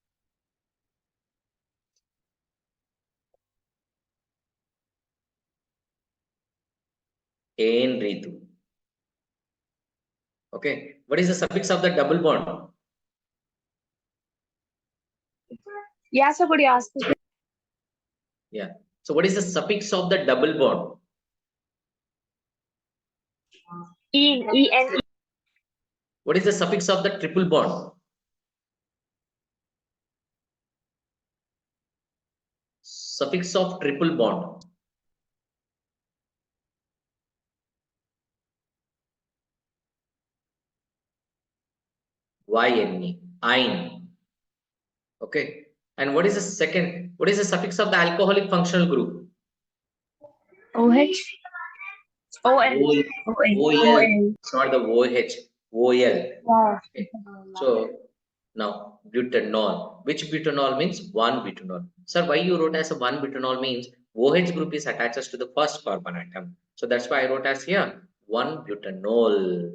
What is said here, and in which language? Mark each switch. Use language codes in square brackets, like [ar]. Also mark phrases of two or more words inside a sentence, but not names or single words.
[en] N Ritu. Okay. What is the suffix of the double bond? Yeah, so could you ask me? Yeah. So what is the suffix of the double bond? E-N-E. What is the suffix of the triple bond? Suffix of triple bond. Y-N-E. Ine. Okay. And what is the second? What is the suffix of the alcoholic functional group? O-H. O-L. O-L. O-L. O-L. O-L. It's not the O-H. O-L. Wow. Okay. So now butanol. Which butanol means one butanol? Sir, why you wrote as a one butanol means OH group is attached to the first carbon atom. So that's why I wrote as here one butanol.